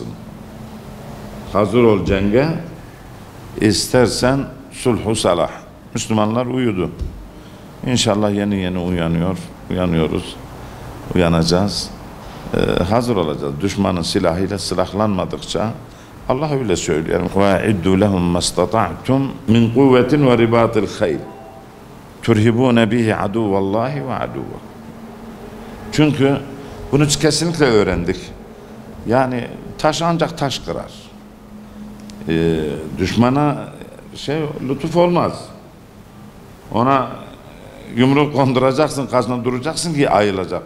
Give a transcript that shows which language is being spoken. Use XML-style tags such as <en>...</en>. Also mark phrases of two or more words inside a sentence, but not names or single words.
<tr>Hazır ol cenge, istersen sulhu salah. Müslümanlar uyudu. İnşallah yeni yeni uyanıyoruz. Uyanacağız. Hazır olacağız. Düşmanın silahıyla silahlanmadıkça Allah öyle söylüyor.</tr> <ar>وَاِدُّوا لَهُمْ مَسْتَطَعْتُمْ مِنْ قُوَّةٍ وَرِبَاطِ الْخَيْلِ تُرْهِبُونَ بِهِ عَدُوَ اللّٰهِ وَعَدُوَّهُ.</ar> <tr>Çünkü bunu kesinlikle öğrendik. Yani taş ancak taş kırar. Düşmana lütuf olmaz. Ona yumruk konduracaksın, karşısına duracaksın ki ayılacak.</tr>